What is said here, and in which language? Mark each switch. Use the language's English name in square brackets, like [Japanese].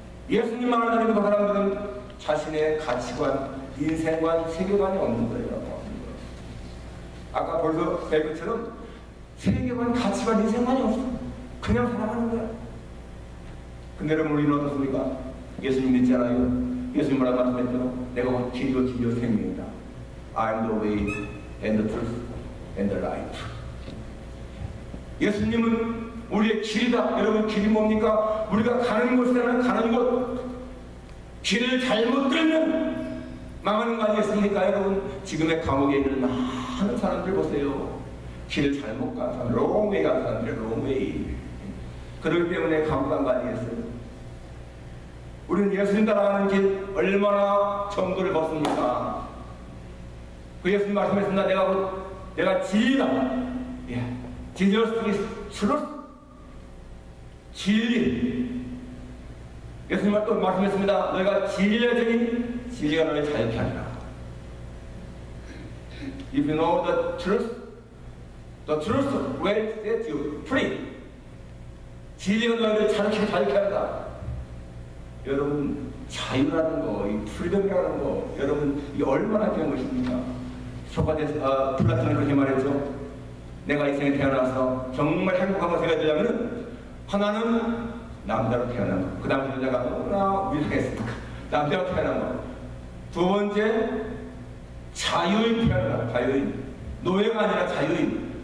[Korean] 예수님 만나는 그 사람들은 자신의 가치관, 인생관, 세계관이 없는 거예요. 아까 벌써 배 것처럼 세계관, 가치관, 인생관이 없어. 그냥 살아가는 거야. 근데 여러분, 우리는 어떻습니까? 예수님 믿잖아요. 예수님 뭐라고 말씀했죠? 내가 곧 길이요 진리요 생명이다. [English] I am the way and the truth and the life. [Korean] 예수님은 우리의 길이다. 여러분, 길이 뭡니까? 우리가 가는 곳이라면 가는 곳, 길을 잘못 들면 망하는 거 아니겠습니까? 여러분, 지금의 감옥에 있는 많은 사람들 보세요. 길을 잘못 간 사람, 롱웨이 간 사람들, 롱웨이. 그렇기 때문에 감옥 간 거 아니겠어요? 우리는 예수님 따라가는 길 얼마나 정도를 벗습니까? 그 예수님 말씀했습니다. 내가 진리다. 예. [English] Jesus is truth. [Korean] 진리. 예수님은 또 말씀했습니다. 너희가 진리를 지니 진리가 너를 자유케 하리라. [English] If you know the truth will set you free. [Korean] 진리가 너희를 자유케 한다. 여러분, 자유라는 거, 이 프리덤이라는 거, 여러분, 이게 얼마나 귀한 것입니까? 소크라테스, 플라톤이 그렇게 말했죠. 내가 이 생에 태어나서 정말 행복한 것을 해야 되려면 하나는 남자로 태어난 것, 그 다음에 내가 너무나 위상했으니까 남자로 태어난 것, 두 번째 자유인 태어난 것, 자유인, 노예가 아니라 자유인.